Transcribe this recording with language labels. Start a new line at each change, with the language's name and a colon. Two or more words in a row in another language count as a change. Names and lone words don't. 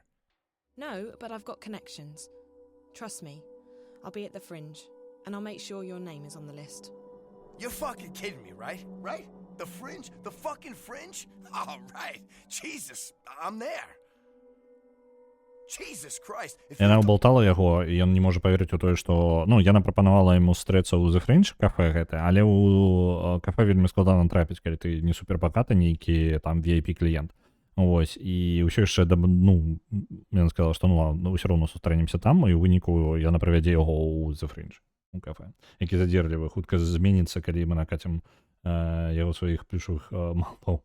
English: No, but I've got connections. Trust me. I'll be at the Fringe, and I'll make sure your name is on the list. You're fucking kidding me, right? Right? The Fringe? The fucking Fringe? All right. Jesus, I'm there. Jesus Christ.
Belarusian: Яна ўбалтала яго, і ён не можа паверыць у тое, што... Ну, яна прапанавала яму стрэцца ў The Fringe кафе гэта, але ў кафе вельмі складана трапіць, калі ты не супербагаты нейкі там VIP-кліент. Вось, і ўсё яшчэ, ну, яна сказала, што ну, ўсё роўно сустрэнемся там, і ў выніку яна правядзе яго ў The Fringe, у кафе, які задзерлівы, хутка зменіцца, калі мы накацім яго сваіх плюшавых малпаў.